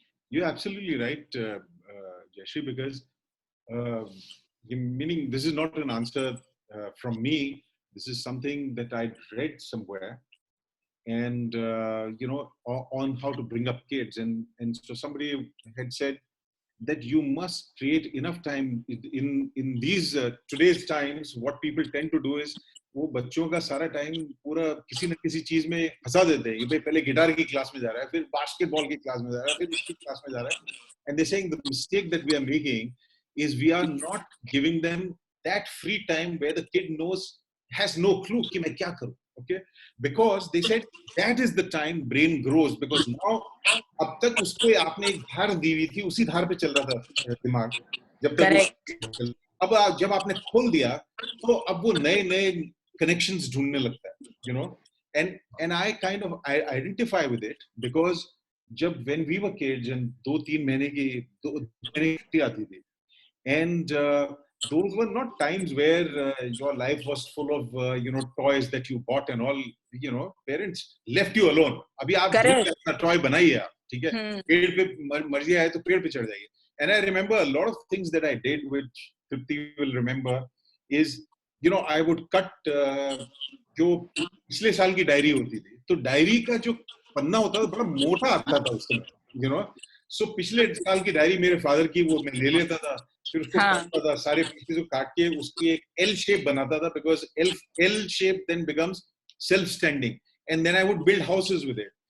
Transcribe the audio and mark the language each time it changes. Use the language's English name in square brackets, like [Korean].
[English] You're absolutely right, Jayashree, because meaning this is not an answer from me. This is something that I read somewhere, and on how to bring up kids, and so somebody had said that you must create enough time in these today's times. What people tend to do is [Hindi] वो बच्चों का सारा time पूरा किसी न किसी चीज में फंसा देते हैं. ये पहले गिटार की क्लास में जा रहा है, फिर बास्केटबॉल की क्लास में जा रहा है, फिर इसकी क्लास में जा रहा है. [English] And they're saying the mistake that we are making is we are not giving them that free time where the kid has no clue [Hindi] कि मैं क्या करूं. [English] Okay, because they said that is the time brain grows, because now [Hindi] अब तक उसको आपने एक धार दी हुई थी, उसी धार पे चल रहा था दिमाग. जब तक अब जब आपने खोल दिया तो अब वो नए connections ढूंढने लगता है, [English] and I kind of identify with it, because [Hindi] जब [English] when we were kids and [Hindi] 2-3 महीने की छुट्टी आती थी, [English] and those were not times where your life was full of toys that you bought and all. Parents left you alone. [Hindi] अभी आप अपना toy बनाइए आप, ठीक है, पेड़ पे मर्जी आए तो पेड़ पे चढ़ जाइए. [English] And I remember a lot of things that I did, which Tripti will remember, is I would cut [Hindi] जो पिछले साल की डायरी होती थी, तो डायरी का जो पन्ना होता था बड़ा मोटा आता था उस समय, सो पिछले साल की डायरी मेरे फादर की वो मैं ले लेता था, फिर उसको काटता था, सारे पीसेस को काट के उसकी एक L शेप बनाता था, [English] because L shape then becomes self standing, and then I would build houses with it.